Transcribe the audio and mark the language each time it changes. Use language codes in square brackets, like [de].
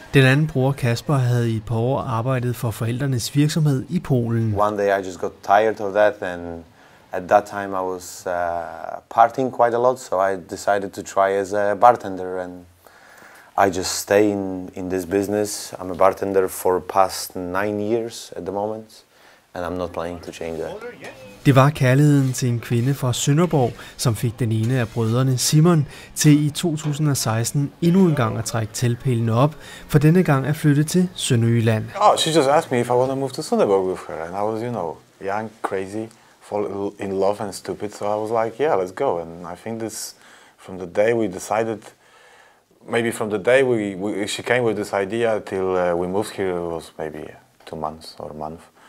[da] Den anden bror, Kasper, havde i et par år arbejdet for forældrenes virksomhed i Polen. [en] One day I just got tired of that, and at that time I was partying quite a lot, so I decided to try as a bartender, and I just stay in this business. I'm a bartender for past 9 years at the moment, and I'm not planning to change that. [da] Det var kærligheden til en kvinde fra Sønderborg, som fik den ene af brødrene, Simon, til i 2016 endnu en gang at trække teltpælene op, for denne gang at flytte til Sønderjylland. [en] She just asked me if I want to move to Sønderborg with her, and I was, young, crazy, fall in love and stupid, so I was like, yeah, let's go. And I think this, from the day we decided, maybe from the day she came with this idea till we moved here, it was maybe 2 months or a month.